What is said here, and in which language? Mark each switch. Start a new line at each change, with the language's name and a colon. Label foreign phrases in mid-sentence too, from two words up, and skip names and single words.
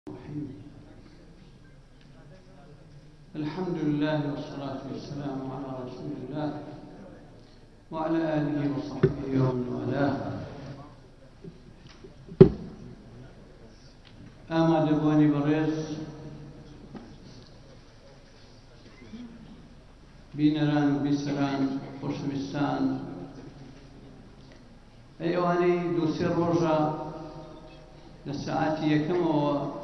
Arabic: الحمد لله والصلاة والسلام على رسول الله وعلى آله وصحبه ومن والاه.
Central Kurdish: ئامادەبوونی بەڕێز بینەران و بیسەران خۆشەویستان، ئەوانەی دوو-سێ ڕۆژە لە سەعاتی یەکەمەوە